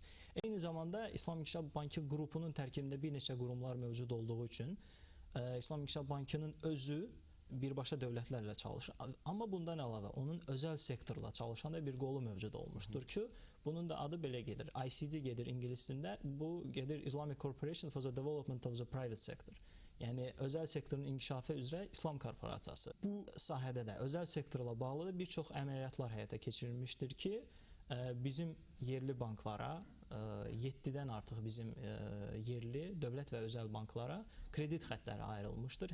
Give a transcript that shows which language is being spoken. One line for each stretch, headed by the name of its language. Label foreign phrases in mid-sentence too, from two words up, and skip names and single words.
Azerbaijani: Eyni zamanda İslam İnkişaf Bankı qrupunun tərkibində bir neçə qurumlar mövcud olduğu üçün İslam İnkişaf Bankının özü birbaşa dövlətlərlə çalışır. Amma bundan əlavə onun özəl sektorla çalışan da bir qolu mövcud olmuşdur ki, bunun da adı belə gedir. ICD gedir ingilis dilində, bu gedir Islamic Corporation for the Development of the Private Sector. Yəni özəl sektorun inkişafı üzrə İslam korporasiyası. Bu sahədə də özəl sektorla bağlı bir çox əməliyyatlar həyata keçirilmişdir ki, bizim yerli banklara, 7-dən artıq bizim yerli, dövlət və özəl banklara kredit xətləri ayrılmışdır.